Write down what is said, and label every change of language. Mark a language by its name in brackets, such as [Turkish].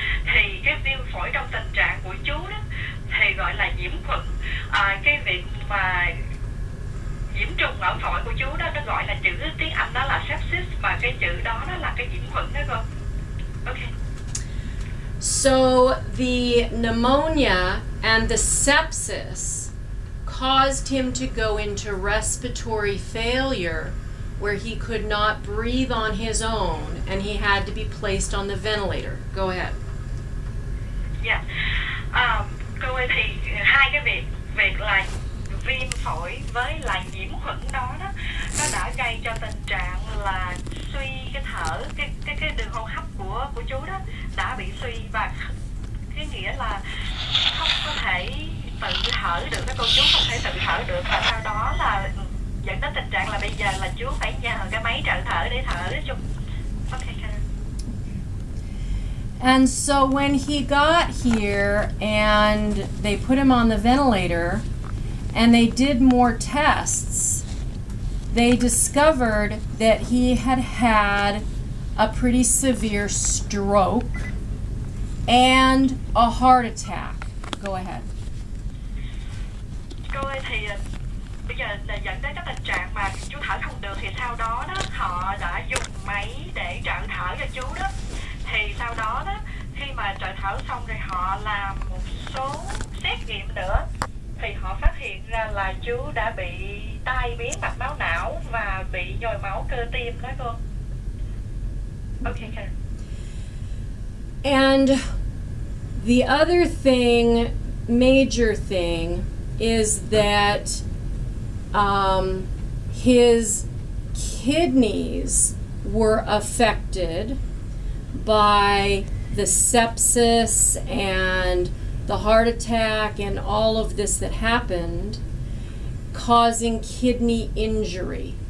[Vietnamese] Thì cái viêm phổi trong tình trạng của chú đó thì gọi là nhiễm khuẩn. Cái việc mà nhiễm trùng ở phổi của chú đó, nó gọi là chữ tiếng Anh đó là sepsis, mà cái chữ đó nó là cái nhiễm khuẩn đó cô. [English] Okay. So the pneumonia and the sepsis caused him to go into respiratory failure, where he could not breathe on his own and he had to be placed on the ventilator. Go ahead. [Vietnamese] Dạ. Cô ơi, thì hai cái việc là viêm phổi với lại nhiễm khuẩn đó nó đã gây cho tình trạng là suy cái thở, cái đường hô hấp của chú đó đã bị suy, và cái nghĩa là không có thể tự thở được, các cô chú không thể tự thở được, và sau đó là dẫn đến tình trạng là bây giờ là chú phải nhờ cái máy trợ thở để thở chung. [English] Okay, And so when he got here and they put him on the ventilator and they did more tests, they discovered that he had had a pretty severe stroke and a heart attack. Go ahead. [Vietnamese] Cô ơi, thì bây giờ là dẫn đến cái tình trạng mà chú thở không được, thì sau đó họ đã dùng máy để trợ thở cho chú đó. Thì sau đó khi mà trợ thở xong rồi họ làm một số xét nghiệm nữa, thì họ phát hiện ra là chú đã bị tai biến mạch máu não và bị nhồi máu cơ tim đó cô. [English] Okay, Karen. And the other thing, major thing, is that his kidneys were affected by the sepsis and the heart attack and all of this that happened, causing kidney injury.